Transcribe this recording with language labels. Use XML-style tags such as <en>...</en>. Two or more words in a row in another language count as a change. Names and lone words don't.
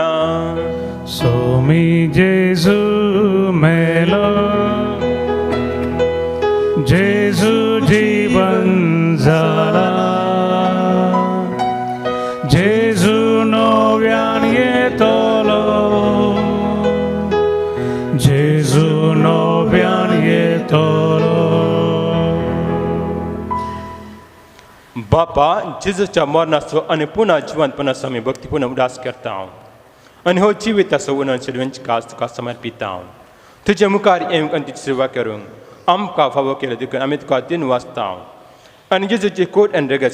<kok>Somi Jesu melo Jesu jivan zala Jesu novian yetolo Jesu novian yetolo बापा जेजूच्या मरणाचो आनी पुन्हा जिवंतपणाचो आमी भक्तीपूर्ण उडास करता आनी हो जिविताचो उणण शिलवेंची कास तुका समर्पिता तुजे मुखार येवंक आनी तुजी सेवा करूंक आमकां फावो केलो देखून आमी तुका दिन वाचता आनी जेजूची कोट आनी रगत</kok>